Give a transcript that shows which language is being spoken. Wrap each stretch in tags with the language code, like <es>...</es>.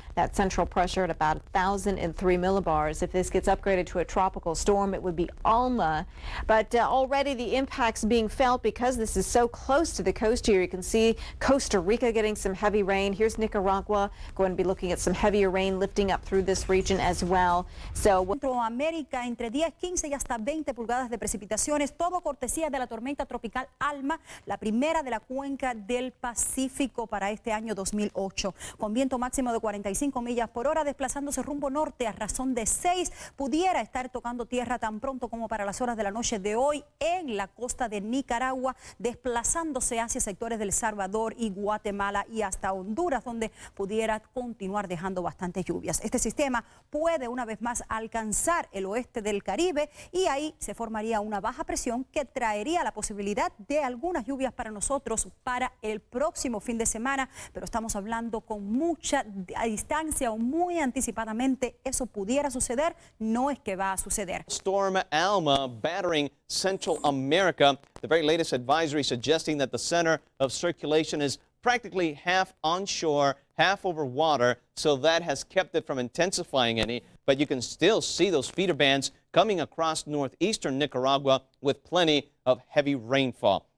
<en>That central pressure at about 1,003 millibars. If this gets upgraded to a tropical storm, it would be Alma. But already the impacts being felt because this is so close to the coast here. You can see Costa Rica getting some heavy rain. Here's Nicaragua going to be looking at some heavier rain lifting up through this region as well. So</en> <es>Centroamérica entre 10, 15 y hasta 20 pulgadas de precipitaciones, todo cortesía de la tormenta tropical Alma, la primera de la cuenca del Pacífico para este año 2008, con viento máximo de 45 millas por hora, desplazándose rumbo norte a razón de 6, pudiera estar tocando tierra tan pronto como para las horas de la noche de hoy en la costa de Nicaragua, desplazándose hacia sectores del Salvador y Guatemala y hasta Honduras, donde pudiera continuar dejando bastantes lluvias. Este sistema puede una vez más alcanzar el oeste del Caribe y ahí se formaría una baja presión que traería la posibilidad de algunas lluvias para nosotros para el próximo fin de semana, pero estamos hablando con mucha distancia o muy anticipadamente. Eso pudiera suceder, no es que va a suceder.</es> <en>Storm Alma battering Central America. The very latest advisory suggesting that the center of circulation is practically half onshore, half over water, so that has kept it from intensifying any, but you can still see those feeder bands coming across northeastern Nicaragua with plenty of heavy rainfall.</en>